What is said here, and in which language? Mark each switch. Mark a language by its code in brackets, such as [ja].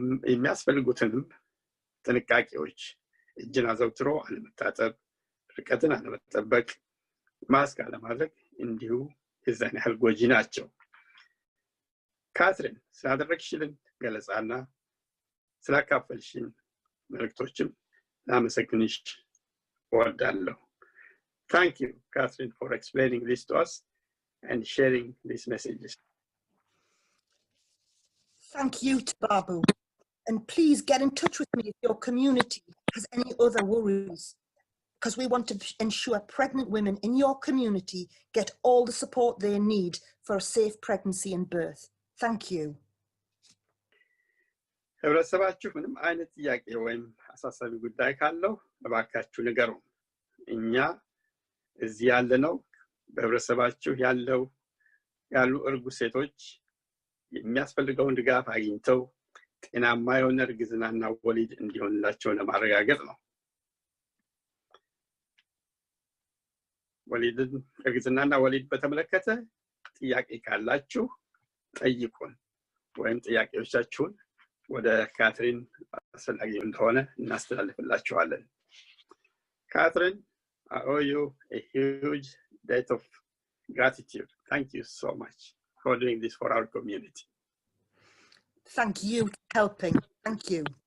[am] የሚያስፈልጉትንም ጥንቃቄዎች እጅን አዘውትሮ አለመታጠብ፣ ርቀትን አለመጠበቅ፣ ማስክ አለማድረግ እንዲሁ የዛን ያህል ጎጂ ናቸው። ካትሪን ስላደረግሽልን ገለጻና ስላካፈልሽን መልእክቶችም ላመሰግንሽ እወዳለሁ። [en] Thank you, Catherine, for explaining this to us and sharing these messages. Thank you to Babu. And please get in touch with me if your community has any other worries, because we want to ensure pregnant women in your community get all the support they need for a safe pregnancy and birth. Thank you. [am] ህብረተሰባችሁ ምንም አይነት ጥያቄ ወይም አሳሳቢ ጉዳይ ካለው እባካችሁ ንገሩ። እኛ እዚህ ያለነው በህብረተሰባችሁ ያሉ እርጉዝ ሴቶች የሚያስፈልገውን ድጋፍ አግኝተው ጤናማ የሆነ እርግዝናና ወሊድ እንዲሆንላቸው ለማረጋገጥ ነው። እርግዝናና ወሊድ በተመለከተ ጥያቄ ካላችሁ ጠይቁን ወይም ጥያቄዎቻችሁን ወደ ካትሪን አስፈላጊ እንደሆነ እናስተላልፍላችኋለን። [en] Catherine, I owe you a huge debt of gratitude. Thank you so much for doing this for our community. Thank you for helping. Thank you.